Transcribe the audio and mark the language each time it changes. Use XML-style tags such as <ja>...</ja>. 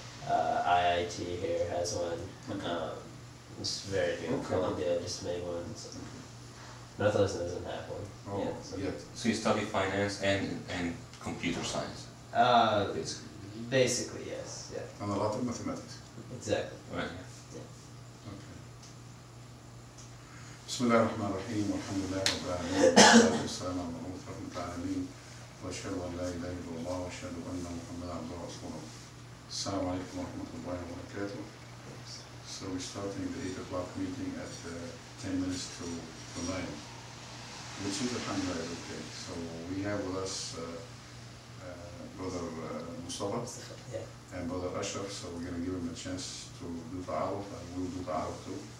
<en>IIT here has one. It's very new. Okay. Columbia just made one. So. Northwestern doesn't have one. Oh, Yeah, so. yeah. So you study finance and computer science. Basically. Basically, yes. Yeah. And a lot of mathematics. Exactly. Right. Okay.</en> <ar>بسم الله الرحمن الرحيم والحمد لله رب العالمين والصلاة والسلام على رسول رحمة العالمين وأشهد أن لا إله إلا الله وأشهد أن محمدا عبده ورسوله. السلام عليكم ورحمة الله وبركاته.</ar> <en>So we're starting the 8 o'clock meeting at 10 minutes to 9, which is alhamdulillah okay. So we have with us Brother Mustafa and Brother Ashraf, so we're going to give him a chance to do ta'aruf, and we'll do ta'aruf too.</en>